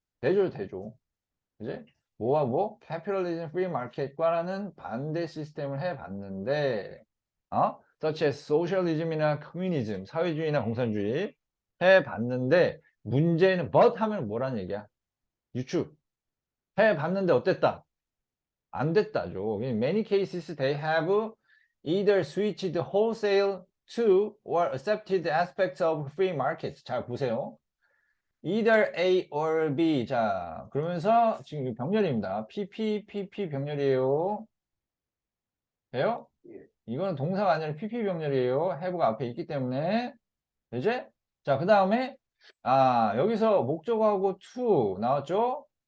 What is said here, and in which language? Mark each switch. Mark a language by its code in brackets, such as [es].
[ko] 대조. 그지? 뭐와 뭐? capitalism, free market과는 반대 시스템을 해봤는데, such as socialism이나 communism, 사회주의나 공산주의 해봤는데, 문제는 but 하면 뭐라는 얘기야? 유추. 해봤는데 어땠다? 안 됐다죠. [en] In many cases, they have either switched wholesale to or accepted aspects of free markets. [ko] 자, 보세요. Either A or B. 자, 그러면서 지금 병렬입니다. PP 병렬이에요. 돼요? 예. 이거는 동사가 아니라 PP 병렬이에요. have가 앞에 있기 때문에. 이제 자, 그 다음에 여기서 목적어하고 to 나왔죠?